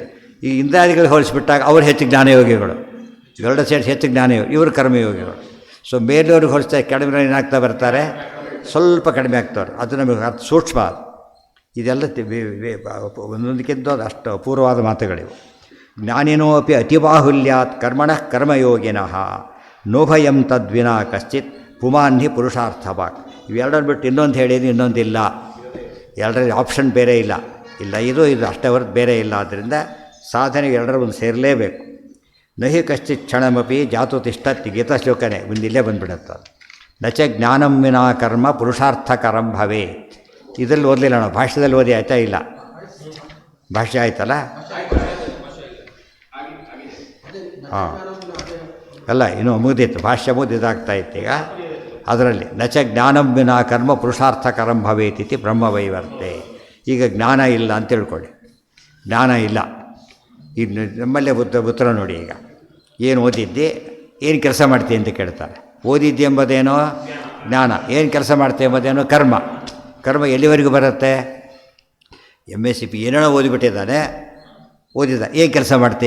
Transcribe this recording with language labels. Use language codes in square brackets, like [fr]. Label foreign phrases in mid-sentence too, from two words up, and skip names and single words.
[kn] ಈ ಇಂದ್ರಾದಿಗಳಿಗೆ ಹೋಲಿಸ್ಬಿಟ್ಟಾಗ ಅವ್ರು ಹೆಚ್ಚು ಜ್ಞಾನಯೋಗಿಗಳು, ಗರುಡ ಶ್ರೇಷ್ಠ ಹೆಚ್ಚು ಜ್ಞಾನಯೋಗಿ, ಇವರು ಕರ್ಮಯೋಗಿಗಳು. ಸೊ ಮೇಲವ್ರಿಗೆ ಹೋಲಿಸ್ತಾ ಕೆಳಗಿನ ಏನಾಗ್ತಾ ಬರ್ತಾರೆ, ಸ್ವಲ್ಪ ಕಡಿಮೆ ಆಗ್ತವ್ರು. ಅದು ನಮಗೆ ಅರ್ಥ ಸೂಕ್ಷ್ಮ. ಇದೆಲ್ಲ ಒಂದೊಂದಕ್ಕಿಂತ ಅಷ್ಟು ಅಪೂರ್ವವಾದ ಮಾತುಗಳಿವು. [sa] ಜ್ಞಾನಿನೋ ಅಪಿ ಅತಿಬಾಹುಲ್ಯಾತ್ ಕರ್ಮಣಃ ಕರ್ಮಯೋಗಿನಃ ನೋಭಯಂ ತದ್ವಿನಾ ಕಶ್ಚಿತ್ ಪುಮಾನ್ಹಿ ಪುರುಷಾರ್ಥವಾಕ್. [kn] ಇವೆರಡನ್ನು ಬಿಟ್ಟು ಇನ್ನೊಂದು ಹೇಳಿದ್ದು ಇನ್ನೊಂದಿಲ್ಲ. ಎರಡರಲ್ಲಿ ಆಪ್ಷನ್ ಬೇರೆ ಇಲ್ಲ. ಇದು ಅಷ್ಟೇ ಹೊರತು ಬೇರೆ ಇಲ್ಲ. ಆದ್ದರಿಂದ ಸಾಧನೆಗೆ ಎರಡರ ಒಂದು ಸೇರಲೇಬೇಕು. [sa] ನಹಿ ಕಶ್ಚಿತ್ ಕ್ಷಣಮಪಿ ಜಾತು ತಿಷ್ಠತಿ. [kn] ಗೀತಾ ಶ್ಲೋಕನೇ ಮುಂದಿಲ್ಲೇ ಬಂದುಬಿಡುತ್ತೆ. [sa] ನಚ ಜ್ಞಾನಂ ವಿನಾ ಕರ್ಮ ಪುರುಷಾರ್ಥಕರಂ ಭವೇತ್. [kn] ಇದರಲ್ಲಿ ಓದಲಿಲ್ಲ ನಾವು, ಭಾಷ್ಯದಲ್ಲಿ ಓದಿ ಆಯ್ತಾ ಇಲ್ಲ? ಭಾಷ್ಯ ಆಯ್ತಲ್ಲ? ಹಾಂ ಅಲ್ಲ, ಇನ್ನೂ ಮುಗಿದಿತ್ತು, ಭಾಷ್ಯ ಮುಗಿದಾಗ್ತಾ ಇತ್ತು. ಈಗ ಅದರಲ್ಲಿ [sa] ನಚ ಜ್ಞಾನಂ ವಿನಾ ಕರ್ಮ ಪುರುಷಾರ್ಥಕರಂ ಭವೇತ್ ಇತಿ ಬ್ರಹ್ಮವೈವರ್ತೆ. [kn] ಈಗ ಜ್ಞಾನ ಇಲ್ಲ ಅಂತ ತಿಳ್ಕೊಳ್ಳಿ. ಜ್ಞಾನ ಇಲ್ಲ. ಇನ್ನು ನಮ್ಮಲ್ಲೇ ಉತ್ತರ ನೋಡಿ. ಈಗ ಏನು ಓದಿದ್ದಿ, ಏನು ಕೆಲಸ ಮಾಡ್ತೀವಿ ಅಂತ ಕೇಳ್ತಾರೆ. ಓದಿದ್ದಿ ಎಂಬುದೇನೋ ಜ್ಞಾನ, ಏನು ಕೆಲಸ ಮಾಡ್ತೀವಿ ಎಂಬುದೇನೋ ಕರ್ಮ. ಕರ್ಮ ಎಲ್ಲಿವರೆಗೂ ಬರುತ್ತೆ? MSc ಏನೇನೋ ಓದಿಬಿಟ್ಟಿದ್ದಾನೆ, ಓದಿದ ಏನು ಕೆಲಸ ಮಾಡ್ತಿ?